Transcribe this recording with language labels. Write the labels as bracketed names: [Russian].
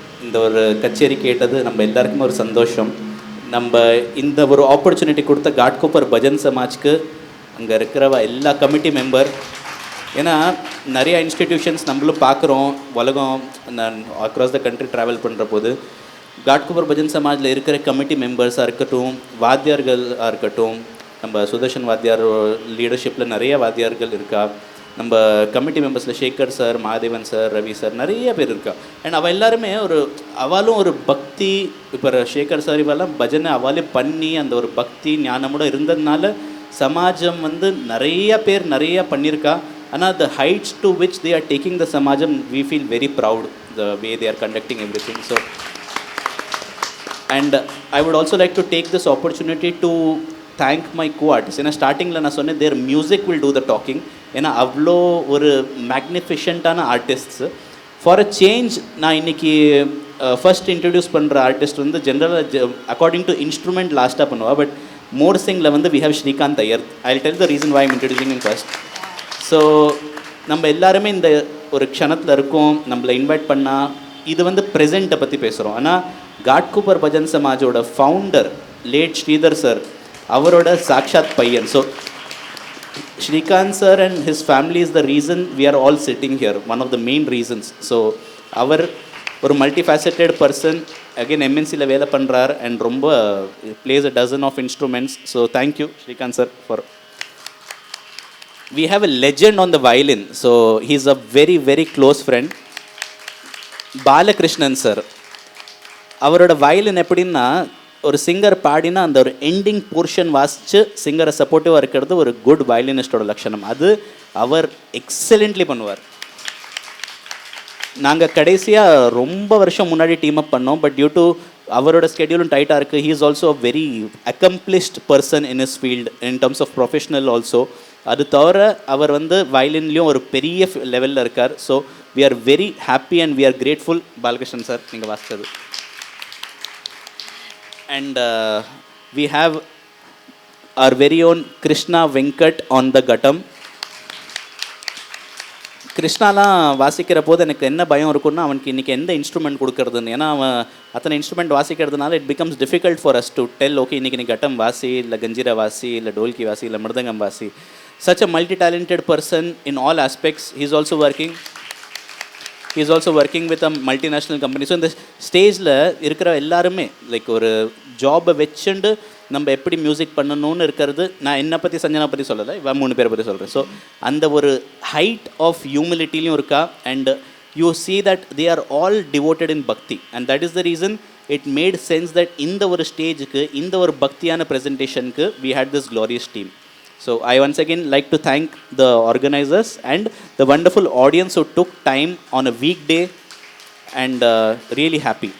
[Tamil] இந்த ஒரு கச்சேரி கேட்டது நம்ம எல்லாருக்குமே ஒரு சந்தோஷம். நம்ம இந்த ஒரு ஆப்பர்ச்சுனிட்டி கொடுத்த காட்கோப்பர் பஜன் சமாஜ்க்கு அங்கே இருக்கிற எல்லா கமிட்டி மெம்பர், ஏன்னா நிறைய இன்ஸ்டிடியூஷன்ஸ் நம்மளும் பார்க்குறோம் உலகம் [English] across the country travel [Tamil] பண்ணுற போது காட்கோப்பர் பஜன் சமாஜில் இருக்கிற கமிட்டி மெம்பர்ஸாக இருக்கட்டும், வாத்தியார்களாக இருக்கட்டும், நம்ம சுதர்ஷன் வாத்தியார் லீடர்ஷிப்பில் நிறைய வாத்தியார்கள் இருக்கா, நம்ம committee மெம்பர்ஸில் Sekar sir, Mahadevan sir, Ravi sir, நிறைய பேர் இருக்கா. அண்ட் அவள் எல்லாருமே அவளும் ஒரு பக்தி, இப்போ சேகர் சார் இவெல்லாம் பஜனை அவளே பண்ணி அந்த ஒரு பக்தி ஞானமோட இருந்ததுனால சமாஜம் நிறைய பேர் நிறையா பண்ணியிருக்கா. [English] ஆனால் the heights to which they are taking the Samajam, we feel very proud the way they are conducting everything. So, and I would also like to take this opportunity to thank my co-artists. [Tamil] ஏன்னா ஸ்டார்டிங்கில் நான் சொன்னேன் [English] their music will do the talking. [Tamil] ஏன்னா அவ்வளோ ஒரு மேக்னிஃபிஷண்ட்டான ஆர்டிஸ்ட்ஸு. [English] for a change [Tamil] நான் இன்றைக்கி first introduce பண்ணுற ஆர்டிஸ்ட் ஜென்ரலாக [English] according to instrument [Tamil] லாஸ்ட்டாக பண்ணுவாள். [English] But மோர்சிங்கில் we have Srikanth Iyer. I will tell the reason why I am introducing him first. [Tamil] So நம்ம எல்லாருமே இந்த ஒரு க்ஷணத்தில் இருக்கோம், நம்மளை இன்வைட் பண்ணால் இது ப்ரெசென்ட்டை பற்றி பேசுகிறோம். ஆனால் Ghatkopar bhajan சமாஜோட founder late Sridhar sir அவரோட சாக்ஷாத் பையன். [English] So Srikanth sir and his family is the reason we are all sitting here, one of the main reasons. So [Tamil] அவர் ஒரு [English] multifaceted person, again எம்என்சியில் [Tamil] வேலை பண்ணுறார் [English] And ரொம்ப plays a dozen of instruments. So thank you Srikanth sir for. We have a legend on the violin, so he's a very very close friend, Balakrishnan sir. [Tamil] அவரோட violin எப்படின்னா ஒரு singer பாடினா அந்த ஒரு ending portion வாசித்து சிங்கரை சப்போர்ட்டிவாக இருக்கிறது ஒரு குட் வயலினிஸ்டோட லட்சணம். அது அவர் எக்ஸலண்ட்லி பண்ணுவார். நாங்கள் கடைசியாக ரொம்ப வருஷம் முன்னாடி [English] team up [Tamil] பண்ணோம், [English] but due to [Tamil] அவரோட ஸ்கெடியூலும் டைட்டாக இருக்குது. [English] He is also a very accomplished person in is field in terms of professional also. [Tamil] அது தவிர அவர் வயலின்லேயும் ஒரு பெரிய லெவலில் இருக்கார். [English] so we are very happy and we are grateful Balakrishnan sir [Tamil] நீங்கள் வாசித்தது. [English] And we have our very own Krishna Venkat on the Gattam. [Tamil] கிருஷ்ணாலாம் வாசிக்கிற போது எனக்கு என்ன பயம் இருக்குன்னா அவனுக்கு இன்றைக்கி எந்த இன்ஸ்ட்ருமெண்ட் கொடுக்குறதுன்னு. ஏன்னா அவன் அத்தனை instrument வாசிக்கிறதுனால [English] it becomes difficult for us to tell okay [Tamil] இன்றைக்கி நீ கட்டம் வாசி, இல்லை கஞ்சிரா வாசி, இல்லை டோல்கி வாசி, இல்லை மிருதங்கம் வாசி. [English] Such a multi-talented person in all aspects. He is also working with a multinational company. [Tamil] So இந்த ஸ்டேஜில் இருக்கிற எல்லாருமே லைக் ஒரு ஜாபை வச்சுண்டு நம்ம எப்படி மியூசிக் பண்ணணும்னு இருக்கிறது. நான் என்னை பற்றி சஞ்சனா பற்றி சொல்லலை, இவன் 3 பேரை பற்றி சொல்கிறேன். ஸோ அந்த ஒரு [English] height of ஹியூமிலிட்டிலையும் [Tamil] இருக்கா. [English] and you see that they are all devoted in bhakti, and that is the reason it made sense that [Tamil] இந்த ஒரு ஸ்டேஜுக்கு இந்த ஒரு பக்தியான ப்ரெசன்டேஷனுக்கு [English] we had this glorious team. So I once again like to thank the organizers and the wonderful audience who took time on a weekday, and really happy.